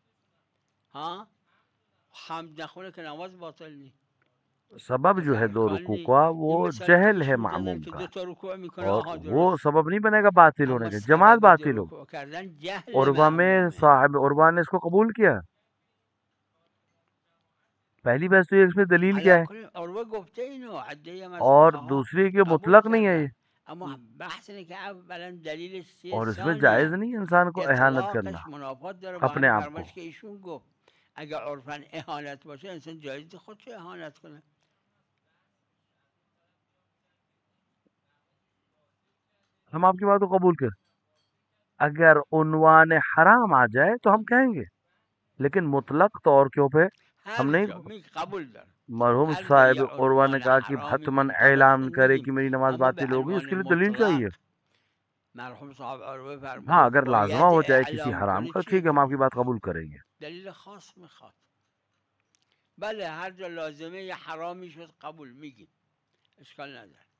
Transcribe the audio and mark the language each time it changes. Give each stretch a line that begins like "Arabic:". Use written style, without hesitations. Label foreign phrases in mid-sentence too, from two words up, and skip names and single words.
Persian: ها حمد نخونه که نماز باطل نی.
Urdu: سبب جو
Persian: اصلا
Urdu: ہے دو
Persian: امکان
Urdu: رکوع
Persian: نی.
Urdu: کا
Persian: این
Urdu: وہ
Persian: مثالی که
Urdu: جہل ہے
Persian: ایشون زدن
Urdu: معموم
Persian: که
Urdu: کا
Persian: 2 تا رکوع میکنه،
Urdu: اور
Persian: آها
Urdu: وہ
Persian: درست.
Urdu: سبب نہیں بنے گا باطل ہونے
Persian: اما
Urdu: کا، جماعت
Persian: سبب باطل دو
Urdu: ہوگی.
Persian: رکوع کردن جهل
Urdu: عروہ میں
Persian: معمومه.
Urdu: صاحب عروہ نے اس کو قبول کیا. پہلی بحث تو یہ اس میں دلیل کیا
Persian: علا
Urdu: ہے
Persian: کل عروه گفته اینو، عده هم از
Urdu: اور
Persian: فقها
Urdu: دوسری کہ
Persian: قبول
Urdu: مطلق نہیں ہے یہ،
Persian: کردن. اما بحث اینه که اولا دلیلش چیه،
Urdu: اور اس میں جائز
Persian: ثانیا
Urdu: نہیں ہے انسان کو احانت کرنا
Persian: اطلاقش منافات داره با
Urdu: اپنے
Persian: همین
Urdu: آپ کو.
Persian: فرمایش که ایشون گفت اگر عرفا اهانت باشه انسان جایز خودشو اهانت کنه.
Urdu: ہم آپ کی بات کو قبول کر، اگر عنوان حرام آ جائے تو ہم کہیں گے، لیکن مطلق طور کے پہ ہم
Persian: هر
Urdu: نہیں.
Persian: جا می قبول داره،
Urdu: مرحوم
Persian: هر جا
Urdu: صاحب
Persian: یه
Urdu: عروہ نے
Persian: عنوان
Urdu: کہا کہ
Persian: حرامی
Urdu: حتماً
Persian: معتبر
Urdu: اعلان
Persian: شد
Urdu: کرے
Persian: میگیم،
Urdu: کہ میری نماز
Persian: اما
Urdu: باطل
Persian: به
Urdu: ہو گئی، اس
Persian: عنوان
Urdu: کے لیے دلیل چاہیے.
Persian: مطلق مرحوم صاحب عروه
Urdu: ہاں
Persian: فرمودن
Urdu: اگر لازمہ
Persian: باید
Urdu: ہو جائے کسی
Persian: اعلام
Urdu: حرام
Persian: کنه،
Urdu: کا،
Persian: چیه
Urdu: ٹھیک ہے ہم آپ
Persian: دلیل؟
Urdu: کی بات قبول کریں گے.
Persian: دلیل خاص میخواد. بله هر جا لازمه یه حرامی شد قبول میگیم، اشکال نداره.